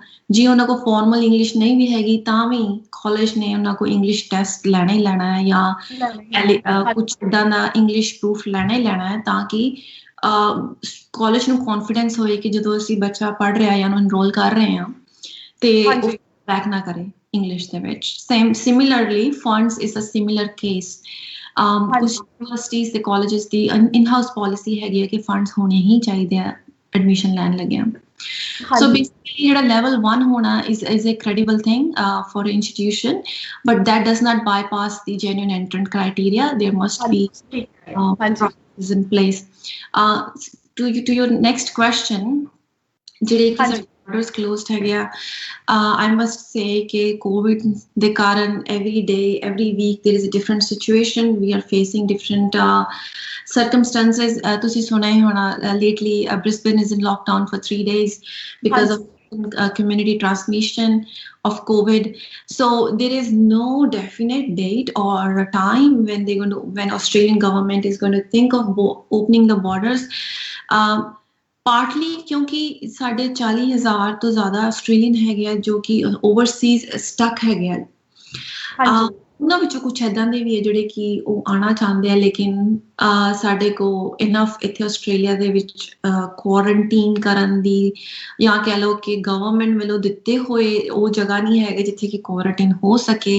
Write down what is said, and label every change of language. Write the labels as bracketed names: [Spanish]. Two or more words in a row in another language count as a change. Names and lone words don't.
[Punjabi] ਜੇ ਉਹਨਾਂ ਕੋਲ [English] formal English [Punjabi] ਨਹੀਂ ਵੀ ਹੈਗੀ ਤਾਂ ਵੀ ਕਾਲਜ ਨੇ ਉਹਨਾਂ ਕੋਲ [English] English test [Punjabi] ਲੈਣਾ ਹੀ ਲੈਣਾ ਹੈ ਜਾਂ ਕੁਝ ਇੱਦਾਂ ਦਾ [English] English proof [Punjabi] ਲੈਣਾ ਹੀ ਲੈਣਾ ਹੈ ਤਾਂ ਕਿ ਕਾਲਜ ਨੂੰ ਕੌਨਫੀਡੈਂਸ ਹੋਏ ਕਿ ਜਦੋਂ ਅਸੀਂ ਬੱਚਾ ਪੜ੍ਹ ਰਿਹਾ ਜਾਂ ਉਹਨੂੰ ਇਨਰੋਲ ਕਰ ਰਹੇ ਹਾਂ ਤੇ ਉਹ ਬੈਕ ਨਾ ਕਰੇ ਇੰਗਲਿਸ਼ ਦੇ ਵਿੱਚ। [English] Similarly funds is a similar case. [Punjabi] ਕੁਝ ਯੂਨੀਵਰਸਿਟੀਜ਼ ਤੇ ਕਾਲਜਿਸ ਦੀ [English] in house policy [Punjabi] ਹੈਗੀ ਹੈ ਕਿ ਫੰਡਸ ਹੋਣੇ ਹੀ ਚਾਹੀਦੇ ਆ ਐਡਮਿਸ਼ਨ ਲੈਣ ਲੱਗਿਆ। [English] So basically [Punjabi] ਜਿਹੜਾ level 1 ਹੋਣਾ [English] is a credible thing for an institution, but that does not bypass the genuine entrant criteria. There must be processes in place. To your next question, [Punjabi] ਜਿਹੜੇ ਕਿ [English] borders closed [Punjabi] ਹੈਗੇ ਆ, [English] I must say [Punjabi] ਕਿ COVID ਦੇ ਕਾਰਨ [English] every day, every week there is a different situation. We are facing different circumstances. [Punjabi] ਤੁਸੀਂ ਸੁਣਿਆ ਹੀ ਹੋਣਾ [English] lately Brisbane is in lockdown for 3 days because of community transmission of COVID. So there is no definite date or a time when Australian government is going to think of opening the borders. [Punjabi] Partly ਕਿਉਂਕਿ ਸਾਡੇ 40,000 ਤੋਂ ਜ਼ਿਆਦਾ ਆਸਟ੍ਰੇਲੀਅਨ ਹੈਗੇ ਆ ਜੋ ਕਿ [English] overseas stuck [Punjabi] ਹੈਗੇ ਆ। ਉਹਨਾਂ ਵਿੱਚੋਂ ਕੁਝ ਏਦਾਂ ਦੇ ਵੀ ਹੈ ਜਿਹੜੇ ਕਿ ਉਹ ਆਉਣਾ ਚਾਹੁੰਦੇ ਆ ਲੇਕਿਨ ਸਾਡੇ ਕੋਲ ਇਨਫ ਇੱਥੇ ਆਸਟ੍ਰੇਲੀਆ ਦੇ ਵਿੱਚ ਕੁਆਰੰਟੀਨ ਕਰਨ ਦੀ ਜਾਂ ਕਹਿ ਲਓ ਕਿ ਗਵਰਨਮੈਂਟ ਵੱਲੋਂ ਦਿੱਤੇ ਹੋਏ ਉਹ ਜਗ੍ਹਾ ਨਹੀਂ ਹੈਗੇ ਜਿੱਥੇ ਕਿ ਕੁਆਰੰਟੀਨ ਹੋ ਸਕੇ।